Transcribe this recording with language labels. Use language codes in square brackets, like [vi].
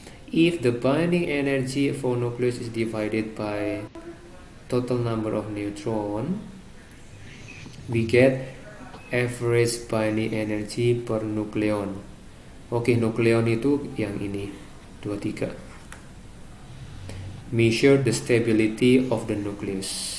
[en] If the binding energy for nucleus is divided by total number of neutron, we get average binding energy per nucleon. [id] Oke, nukleon itu yang ini 23. [en] Measure the stability of the nucleus.